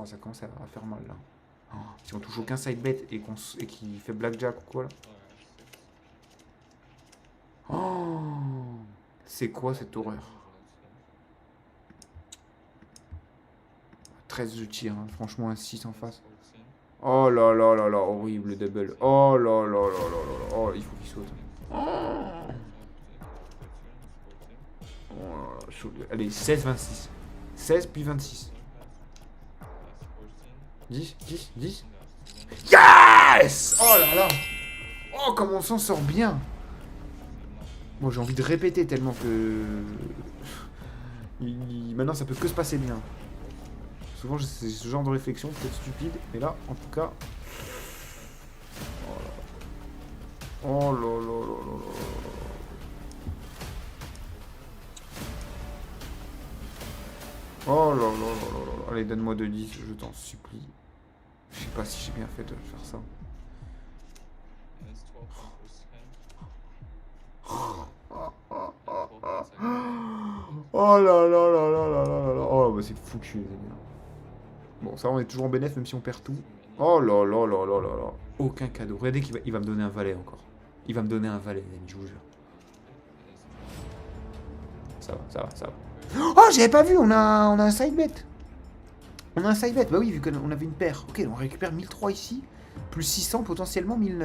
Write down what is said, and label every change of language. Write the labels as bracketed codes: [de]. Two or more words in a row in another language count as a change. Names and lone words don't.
[fr] Ça commence à faire mal là. Oh, si on touche aucun [en] side bet [fr] et qu'il fait blackjack ou quoi là. Oh, c'est quoi cette horreur? 13 je tire, hein. Franchement un 6 en face. Oh là là là là, horrible double. Oh là là là là là là. Oh, il faut qu'il saute. Oh. Oh, allez, 16, 26. 16 puis 26. 10, 10, 10. Yes! Oh là là! Oh, comme on s'en sort bien! Bon, j'ai envie de répéter tellement que... Maintenant, ça peut que se passer bien. Souvent, c'est ce genre de réflexion, peut-être stupide, mais là, en tout cas... Oh là là là là là là. Oh là là là là là. Allez, donne-moi 2-10, je t'en supplie. Je sais pas si j'ai bien fait de faire ça. Oh là là là là là là là. Oh bah c'est foutu les amis. Bon ça on est toujours en bénéf même si on perd tout. Oh là là là là là là. Aucun cadeau. Regardez qu'il va me donner un valet encore. Il va me donner un valet les amis, je vous jure. Ça va, ça va, ça va. Oh j'avais pas vu, on a un [en] side bet. [fr] On a un [en] side bet, [fr] bah oui vu qu'on avait une paire. Ok on récupère 1003 ici. Plus 600 potentiellement 1009.